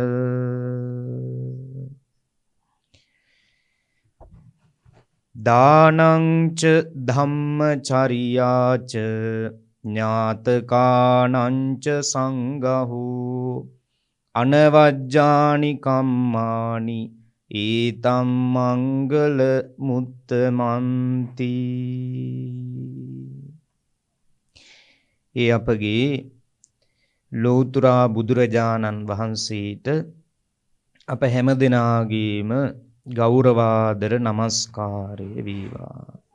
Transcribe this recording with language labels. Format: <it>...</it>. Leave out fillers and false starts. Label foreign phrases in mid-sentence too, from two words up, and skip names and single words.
<pi>දානං ච ධම්මචර්යාච ඥාතකානං ච සංඝහෝ අනවජ්ජානි කම්මානි ඒතම් මංගල මුත්තමන්ති.</pi> <si>ඒ අපගේ ලෝතර බුදුරජාණන් වහන්සේට අප හැම දෙනාගේම ගෞරවාදර නමස්කාරය වේවා.</si>